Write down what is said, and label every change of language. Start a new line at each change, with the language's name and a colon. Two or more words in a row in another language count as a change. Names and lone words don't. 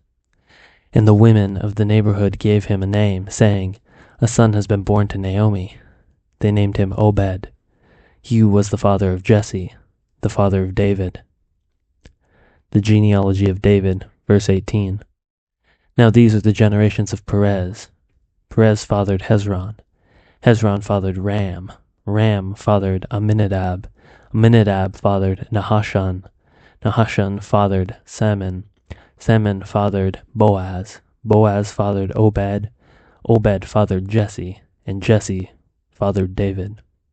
English: And the women of the neighborhood gave him a name, saying, "A son has been born to Naomi." They named him Obed. He was the father of Jesse, the father of David. The genealogy of David, verse 18. Now these are the generations of Perez. Perez fathered Hezron. Hezron fathered Ram. Ram fathered Amminadab. Amminadab fathered Nahashon. Nahashon fathered Salmon. Salmon fathered Boaz. Boaz fathered Obed. Obed fathered Jesse. And Jesse fathered David.